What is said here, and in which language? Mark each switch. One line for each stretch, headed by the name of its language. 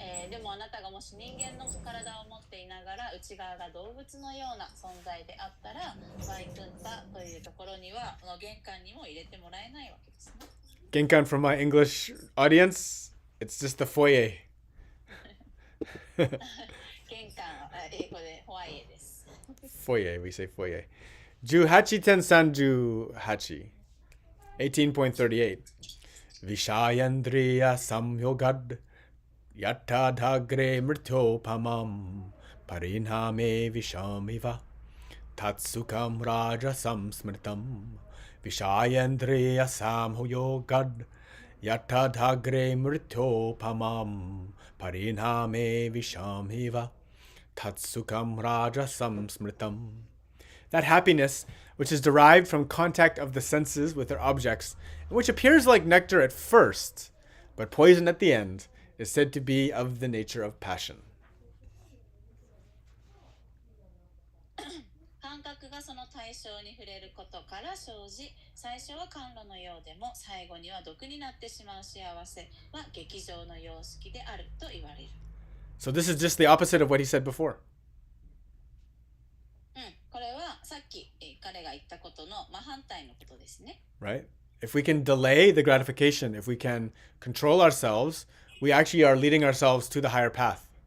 Japanese: でもあなたがもし人間の体を持っていながら内側が動物のような存在であったら、バイクンタというところにはこの玄関にも入れてもらえないわけですね。
English: Genkan from my English audience, it's just the foyer.
Japanese: 玄関は英語でホワイエです。
English: Foyer, we say foyer.
Japanese: Juhachi Tensanju Hachi,
English: 18.38.
Sanskrit: Vishayandriya samyogad yattadhagre mrityopamam parinhame vishamiva tatsukam rajasam smritam Vishayandriya samyogad yattadhagre mrityopamam parinhame vishamiva tatsukam rajasam smritam.
English: That happiness, which is derived from contact of the senses with their objects, and which appears like nectar at first, but poison at the end, is said to be of the nature of passion.
Japanese: 感覚がその対象に触れることから生じ、最初は甘露のようでも最後には毒になってしまう幸せは劇場の様式であると言われる。
English: So this is just the opposite of what he said before.
Japanese: これはさっき彼が言ったことの真反対のことですね。
English: Right? If we can delay the gratification, if we can control ourselves, we actually are leading ourselves to the higher path.